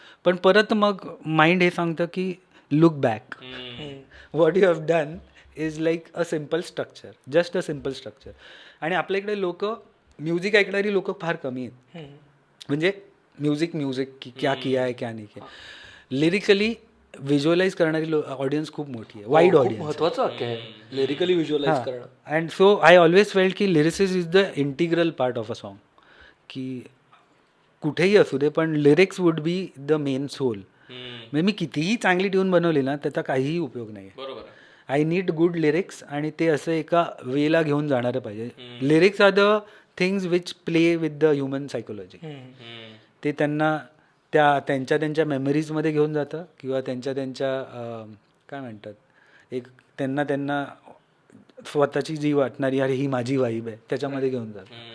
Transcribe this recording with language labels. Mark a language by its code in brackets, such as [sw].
[mr] पण परत मग माइंड हे सांगतं की [en] Look back, what you have done is like a simple structure, just a simple structure. [mr] आणि आपल्या इकडे लोक म्युझिक ऐकणारी लोक फार कमी आहेत. म्हणजे म्युझिक [hi] की क्या किया है क्या नाही किया. [mr] लिरिकली व्हिज्युअलाइज करणारी ऑडियन्स खूप मोठी आहे, वाईड ऑडियन्स. महत्वाचं वाक्य आहे लिरिकली व्हिज्युअलाइज करणं. [en] And so I always felt की lyrics is the integral part of a song. [mr] की कुठेही असू दे, पण [en] Lyrics would be the main soul. [mr] म्हणजे मी कितीही चांगली ट्यून बनवली ना, त्याचा काहीही उपयोग नाही. बरोबर. [en] I need good lyrics, [mr] आणि ते असं एका वेला घेऊन जाणारं पाहिजे. [en] Lyrics are the things which play with the human psychology. [mr] ते त्यांना त्यांच्या मेमरीजमध्ये घेऊन जातं किंवा त्यांच्या काय म्हणतात, एक त्यांना स्वतःची जी वाटणारी अरे ही माझी वाईब आहे त्याच्यामध्ये घेऊन जातं.